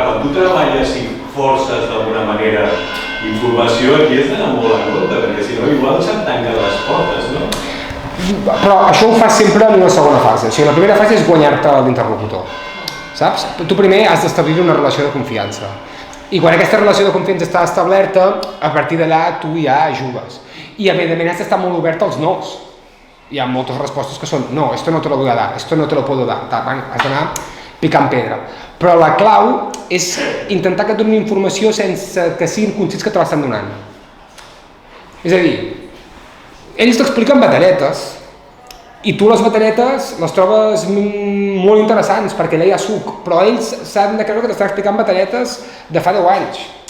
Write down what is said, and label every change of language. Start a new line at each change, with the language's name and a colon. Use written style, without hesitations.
Catalan: Quan tu treballes i forces d'alguna manera informació, aquí has d'anar molt en compte, perquè si no igual se't tanquen les portes, no? Però això ho fas sempre en una segona fase. O sigui, la primera fase és guanyar-te l'interlocutor, saps? Tu primer has d'establir una relació de confiança. I quan aquesta relació de confiança està establerta, a partir d'allà tu ja jugues. I evidentment has d'estar molt obert als nos. Hi ha moltes respostes que són no,
Spanish: esto no te lo voy a dar, esto no te lo puedo dar.
Catalan: Has d'anar picant pedra. Però la clau és intentar que et donin informació sense que siguin conscients que te l'estan donant. És a dir, ells t'expliquen batalletes i tu les batalletes les trobes molt interessants perquè allà hi ha suc, però ells s'han de creure que t'estan explicant batalletes de fa 10 anys.